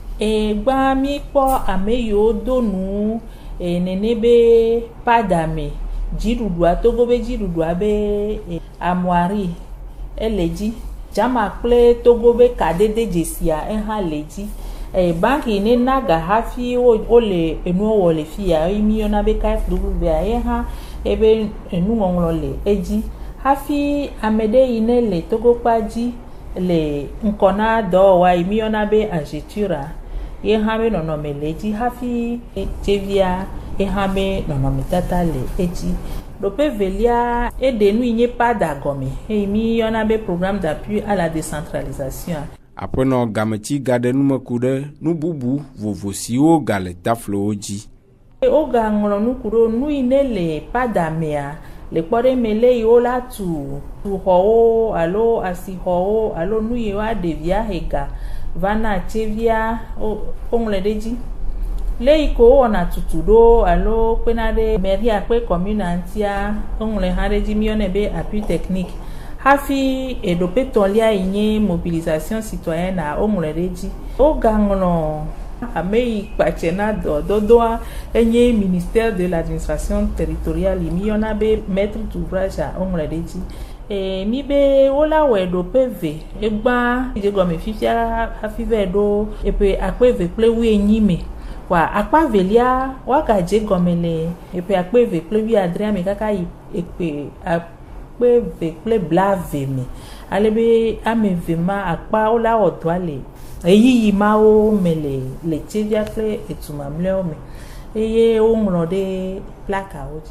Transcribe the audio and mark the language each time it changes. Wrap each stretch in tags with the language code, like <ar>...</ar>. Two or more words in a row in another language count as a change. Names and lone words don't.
<ee>gbã mi kpɔ ame yiwo do nu nene be padame dziɖuɖua Togo be dziɖuɖua be amoari ele dzi Jama kple Togo be kadede dzesia hã le dzi banki ne naga hafi wo le enuwo wɔ le fia mi yɔna be KFW ye hã ebe enuŋɔŋlɔ le edzi hafi ame ɖe yi ne le Togo kpa dzi le ŋkɔ na dɔwɔwa yi mi yɔna be agitura ye hã be nɔnɔme le edzi hafi Tsevia ye hã be nɔnɔmetata le edzi. Ɖoƒe velia eɖe nu yi nye pada gɔme eye mi yɔna be</ee> <fr>programme d'appui à la décentralisation.</fr> <ee>Aƒenɔ Gametsi gaɖe nume ku ɖe nu bubu vovo siwo gale taflowo dzi. Wogaŋlɔ nu ku ɖo nu yi ne le pada mea le kpɔ ɖe me le yiwo la tu xɔwo alo asixɔwo alo nu yiwo aɖevia hega vana Tsevia woŋlɔ ɖe dzi. Le yi ko wɔna tutu ɖo alo kpena ɖe meria kpe commune ŋutia woŋlɔ hã ɖe dzi mi yɔnɛ be</ee> <fr>appui technique</fr> <ee>hafi eɖoƒe tɔlia yi nye</ee> <fr>mobilisation citoyenne</fr> <ee>woŋlɔ ɖe dzi. Wogaŋlɔ ame yi kpatse na dɔdodoa enye</ee> <fr>ministère de l'administration territoriale</fr> <ee>mi yɔna be</ee> <fr>maître d'ouvrage</fr> <ee>woŋlɔ ɖe dzi. Mi be wola wɔ ɖoƒe ve egbã dzegɔme fifia hafi ve ɖo eƒe akpe ve kple 18 me wa akpa velia wagadze gɔme le eƒe akpe ve kple 17 me kaka yi eƒe akpe ve kple blave me ale be ame ve ma akpa wola wɔ dɔa le eyiyi mawo me le Tsevia kple etu mamlɛwo me eye woŋlɔ ɖe plakawo dzi.</ee>